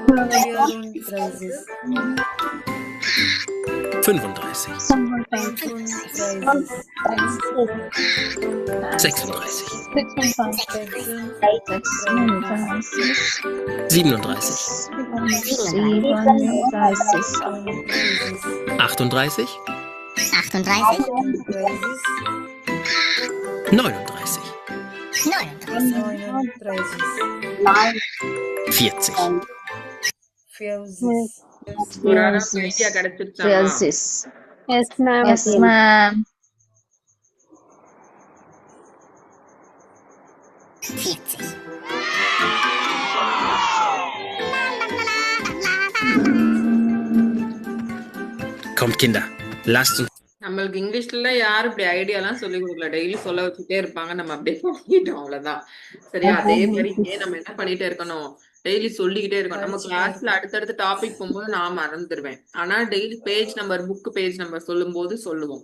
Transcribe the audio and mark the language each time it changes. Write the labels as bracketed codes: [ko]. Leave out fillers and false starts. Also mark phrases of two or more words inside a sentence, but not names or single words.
[ta] 34, 35, 36, 37, 38, 39, 40. ஒரு அளவுக்கு ஐடியா கிடைச்சிருச்சாமா? [en] Yes, ma'am. [de] Kommt, Kinder. Lasst uns [ta] நம்மளுக்கு இங்கிலீஷ்ல யாரும் இப்படி ஐடியா எல்லாம் சொல்லி கொடுக்கல. டெய்லி சொல்ல வச்சுட்டே இருப்பாங்க, நம்ம அப்படியே பண்ணிட்டோம், அவ்வளவுதான். சரியா? அதே மாதிரி இங்கே நம்ம என்ன பண்ணிட்டே இருக்கணும், டெய்லி சொல்லிக்கிட்டே இருக்கணும். நம்ம கிளாஸ்ல அடுத்தடுத்த டாபிக் போகும்போது நான் மறந்துடுவேன். ஆனா [en] daily page number, book page number [ta] சொல்லும் போது சொல்லுவோம்.